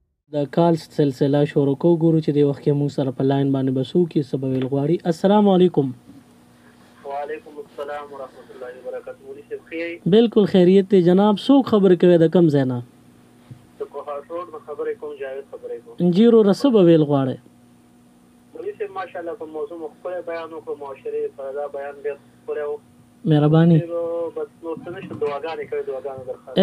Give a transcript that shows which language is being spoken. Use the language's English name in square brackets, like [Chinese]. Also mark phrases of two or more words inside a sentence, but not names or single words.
[Pashto] د کال سلسله شروع کو ګورو چې د وخت کې مو سره په لاین باندې بسو کې سبب الغواړي. [Arabic] السلام علیکم. وعلیکم السلام ورحمۃ اللہ وبرکاتہ. [Pashto] مولوی صاحب خیر؟ بالکل خیریت دی جناب. څوک خبر کوي د کم ځای نه؟ د کوهاټ روډ نه خبرې کوم. جاوید خبرې کوم. جیرو رسب ویل غواړي. مولوی صاحب ماشاءالله په موضوع مخکې بیان وکړو، معاشري فردا بیان ډېر ښکلی و. مهرباني. بس نور څه نشته، دعاګانې کوي، دعاګانې درخواست.